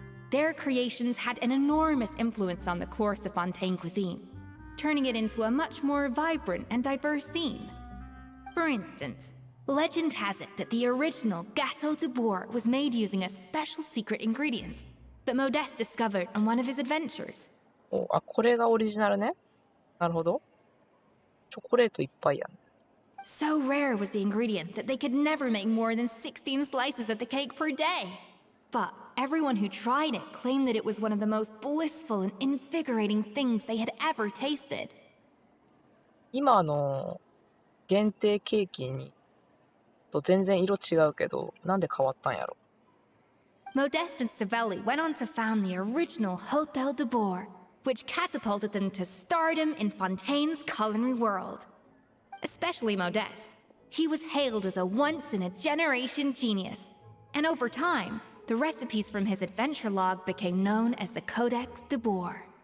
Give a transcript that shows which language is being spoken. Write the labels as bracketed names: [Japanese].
[English] Their creations had an enormous influence on the course of Fontaine cuisine, turning it into a much more vibrant and diverse scene. For instance, legend has it that the original Gâteau de Bourg was made using a special secret ingredient that Modeste discovered on one of his adventures. [Japanese] お、あ、これがオリジナルね。なるほど。チョコレートいっぱいやん。 [English] So rare was the ingredient that they could never make more than 16 slices of the cake per day. But everyone who tried it claimed that it was one of the most blissful and invigorating things they had ever tasted. [Japanese] 今限定ケーキにと全然色違うけど、なんで変わったんやろ。 [English] Modeste and Savelli went on to found the original Hôtel de Bourg, which catapulted them to stardom in Fontaine's culinary world. Especially Modeste. He was hailed as a once-in-a-generation genius, and over time, the recipes from his adventure log became known as the Codex de Bourg.